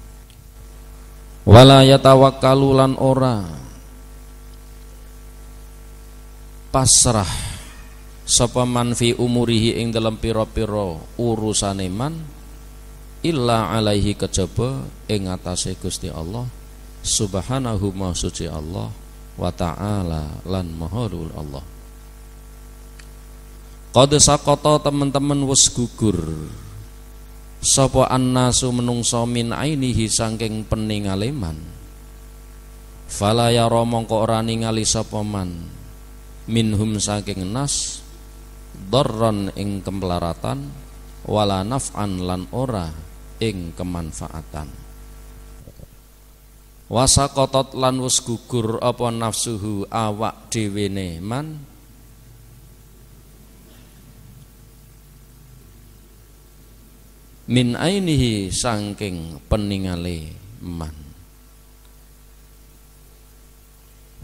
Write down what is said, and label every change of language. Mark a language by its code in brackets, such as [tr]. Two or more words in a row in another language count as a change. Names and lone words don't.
[ar] Wala yatawakkalu [jv] lan ora pasrah sapa [ar] man fi umurihi [jv] ing dalem pira-pira urusane [ar] man illa alaihi [jv] kejaba ing atase Gusti Allah subhanahu ma suci Allah [ar] wa ta'ala [jv] lan maha luhur Allah. [ar] Qad saqata [jv] teman-teman wis gugur sapa annasu menungso [ar] min ainihi [jv] saking peningale man. [ar] Fala yara [jv] mongko ora ningali sapa [ar] man minhum [jv] saking nas darran ing kemlaratan [ar] wala naf'an [jv] lan ora ing kemanfaatan. Wasaqatat lan wis gugur apa nafsuhu awak dhewene man [ar] min ainihi [jv] saking peningale man.